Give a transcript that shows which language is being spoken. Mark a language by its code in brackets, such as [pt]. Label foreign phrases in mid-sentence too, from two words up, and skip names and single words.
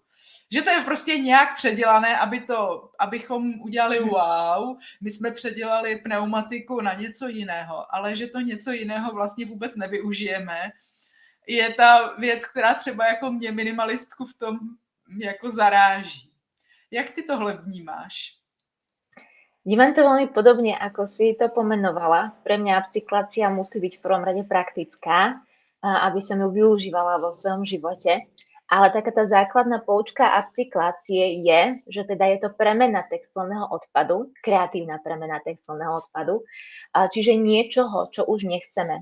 [cs] Že to je prostě nějak předělané, abychom udělali wow, my jsme předělali pneumatiku na něco jiného, ale že to něco jiného vlastně vůbec nevyužijeme, je ta věc, která třeba jako mě minimalistku v tom jako zaráží. Jak ty tohle vnímáš? [sk] Vnímam to veľmi podobne, ako si to pomenovala. Pre mňa upcyklácia musí byť v prvom rade praktická, aby som ju využívala vo svojom živote. Ale taká tá základná poučka upcyklácie je, že teda je to premena textilného odpadu, kreatívna premena textilného odpadu, čiže niečoho, čo už nechceme.